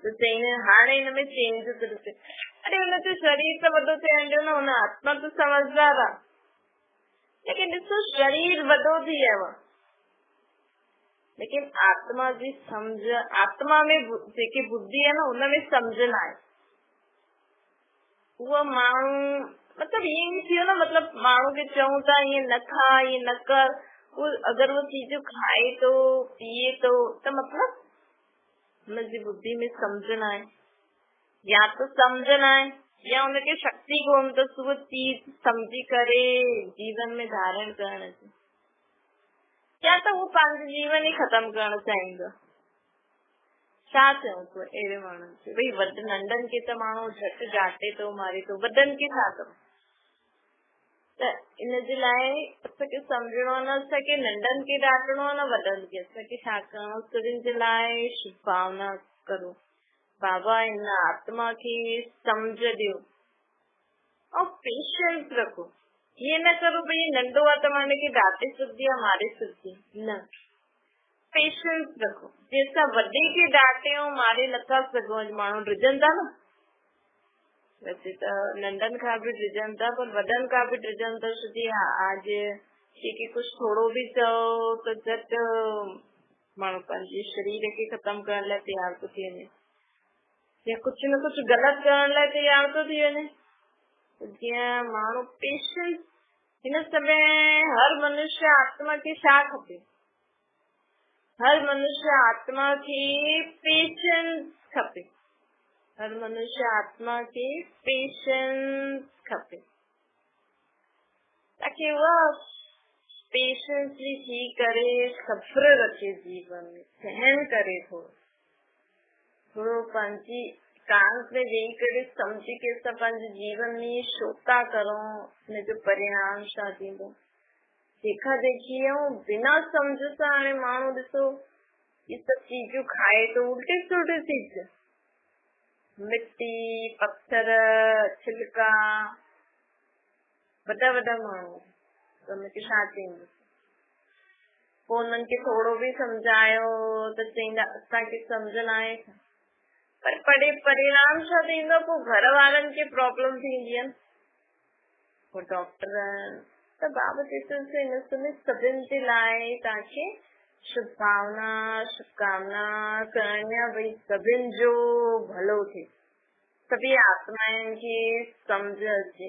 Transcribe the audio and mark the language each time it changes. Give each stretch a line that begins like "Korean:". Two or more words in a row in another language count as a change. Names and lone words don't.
Sindhi: त चईं हाणे हिन में चेंज थो ॾिसे, अरे हुनजो शरीर त वॾो थियण ॾियो न, हुन आत्मा त समझदार आहे, लेकिन ॾिसो शरीर वॾो थी वियो आहे, लेकिन आत्मा जी सम्झ, आत्मा में जेकी बुद्धि आहे न, हुनमें सम्झ न आहे। उहा माण्हू मतलब ईअं थियो न, मतलब माण्हू खे चऊं था ईअं न खा, ईअं न कर, अगरि वो चीज खाए थो पिए थो त मतलब हुनजी बुद्धि में सम्झ न आहे,
Hindi: या तो
Sindhi: सम्झ न आहे या हुनखे शक्ति कोन अथसि उहा चीज सम्झी करे जीवन में धारण करण जी, या त उहो पंहिंजो जीवन ई ख़तम करणु चाहींदो। छा चऊं तो अहिड़े माण्हुनि खे, भई वॾे नंढनि खे त माण्हू झटि डांटे थो मारे थो, वॾनि खे छा करो? त इनजे लाइ असांखे सम्झणो आहे न, असांखे नंढनि खे डांटणो आहे न वॾनि खे, असांखे छा करणो, सभिनि जे लाइ शुभ भावना करो। बाबा इन आत्मा खे सम्झ ॾियो ऐं पेशेंस रखो। ईअं न करो भई नंढो आहे त मां हिनखे डांटे सघंदी आहियां, मारे सघंदी, न, पेशेंस रखो। जंहिंसां वॾे खे डांटे ऐं मारे नथा सघूं, माण्हू डिॼनि था न, वैसे त नंढनि खां बि डिॼनि था, पर वॾनि खां बि डिॼनि था, छोकी आज कंहिंखे कुझु थोरो बि चओ त झटि माण्हू पंहिंजे शरीर खे ख़तमु करण लाइ तयार थो थी वञे, या कुझु न कुझु ग़लति करण लाइ तयार थो थी वञे। जीअं माण्हू पेशेंस, हिन समय हर मनुष्य आत्मा खे छा खपे? हर मनुष्य आत्मा खे पेशेंस खपे, हर मनुष्य आत्मा खे पेशेंस खपे,
Hindi: ताकि वह
Sindhi: पेशेंसली थी करे सब्र रखे जीवन में, सहन करे, थोड़ो पंहिंजी एकांत में वेही करे समझी के असां पंहिंजे जीवन में छो था करूं, हिनजो परिणाम छा थींदो। देखा देखी बिना समझ सां हाणे माण्हू ॾिसो ये सभु चीजूं खाए तो, उल्टी सुल्टी चीज, मिट्टी, पत्थर, छिलका, वॾा वॾा माण्हू उनखे छा चईंदो, पोइ उन्हनि खे थोरो बि सम्झायो त चईंदा असांखे सम्झ न आहे, पर परिणाम छा थींदो, पोइ घर वारनि खे प्रॉब्लम थींदी आहे, पोइ डॉक्टर त बाबा चए थो हिन समय सभिनि जे लाइ तव्हांखे शुभकामना करणी आहे, भई सभिनि जो भलो थिए, सभी आत्माउनि खे सम्झ अचे।